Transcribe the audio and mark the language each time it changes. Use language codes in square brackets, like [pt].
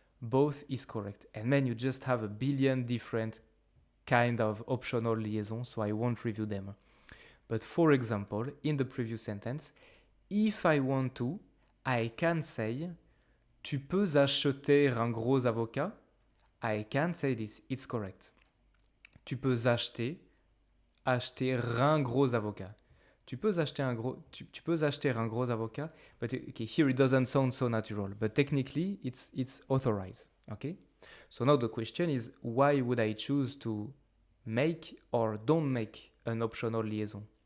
[en] Both is correct. And then you just have a billion different kind of optional liaisons, so I won't review them. But for example, in the previous sentence, if I want to, I can say [fr] tu peux acheter un gros avocat. [en] I can say this, it's correct. [fr] Tu peux acheter un gros avocat. Tu peux acheter un gros avocat, [en] but okay, here it doesn't sound so natural, but technically it's authorized, okay? So now the question is, why would I choose to make or don't make an optional liaison?